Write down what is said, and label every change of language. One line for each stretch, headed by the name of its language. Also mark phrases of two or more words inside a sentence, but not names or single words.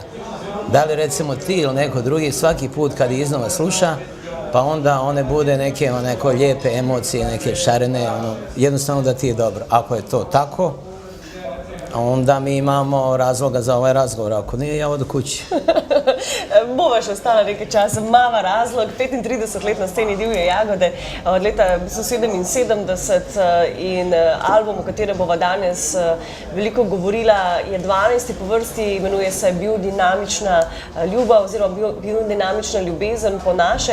Croatian: Da li recimo ti ili neko drugi svaki put kad ih iznova sluša, pa onda one bude neke lijepe emocije, neke šarene, jednostavno da ti je dobro. Ako je to tako, onda mi imamo razloga za ovaj razgovor, ako nije, ja odu kući.
Slovenian: Bova še ostala nekaj časa, mava razlog, 35 let na sceni Divje Jagode, od leta 1977 in album, o katerem bova danes veliko govorila, je 12. po vrsti, imenuje se Biodinamična ljubav oziroma Biodinamična ljubezen po naše.